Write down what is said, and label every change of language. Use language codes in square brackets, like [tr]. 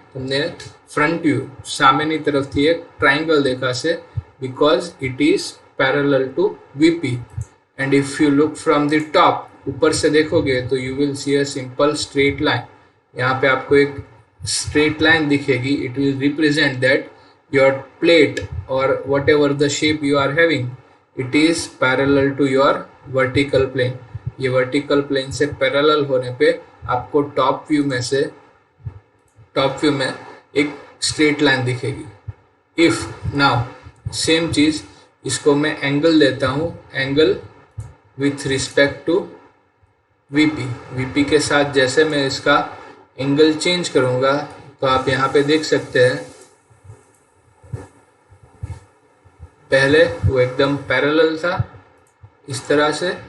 [hi] हमने front view सामने तरफ थी एक ट्राइंगल देखा से, [en] Because it is parallel to VP। And if you look from the top, [hi] ऊपर से देखोगे तो [en] You will see a simple straight line. [hi] यहाँ पे आपको एक स्ट्रेट लाइन दिखेगी। [en] It will represent that your plate or whatever the shape you are having, it is parallel to your vertical plane। [hi] ये vertical plane से parallel होने पे आपको टॉप व्यू में एक स्ट्रेट लाइन दिखेगी। [en] if now same चीज, [hi] इसको मैं एंगल देता हूँ, [en] angle with respect to VP [hi] के साथ जैसे मैं इसका एंगल चेंज करूँगा तो आप यहाँ पे देख सकते हैं पहले वो एकदम पैरेलल था इस तरह से।